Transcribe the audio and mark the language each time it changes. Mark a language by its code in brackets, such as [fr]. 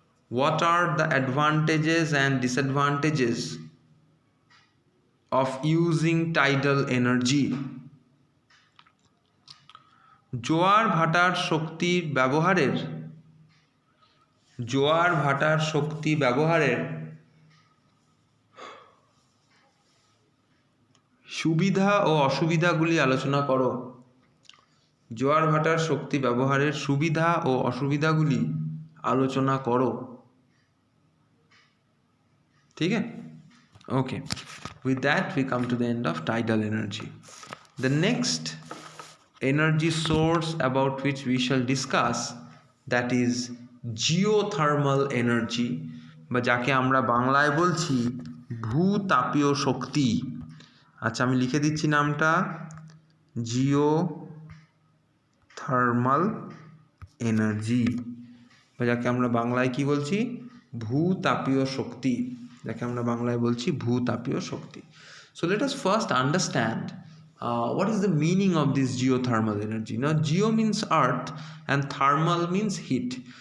[en] What are the advantages and disadvantages of using tidal energy? [bn] জোয়ার ভাটার শক্তির ব্যবহারের, জোয়ার ভাটার শক্তি ব্যবহারের সুবিধা ও অসুবিধাগুলি আলোচনা করো। জোয়ার ভাটার শক্তি ব্যবহারের সুবিধা ও অসুবিধাগুলি আলোচনা করো। ঠিক আছে? [en] Okay. With that we come to the end of tidal energy. The next energy source about which we shall discuss, that is geothermal energy, [bn] বা যাকে আমরা বাংলায় বলছি ভূতাপীয় শক্তি। আচ্ছা, আমি লিখে দিচ্ছি নামটা, জিওথার্মাল এনার্জি, বা যাকে আমরা বাংলায় কি বলছি, ভূতাপীয় শক্তি, যাকে আমরা বাংলায় বলছি ভূতাপীয় শক্তি। [en] So let us first understand what is the meaning of this geothermal energy. Now geo means earth and thermal means heat.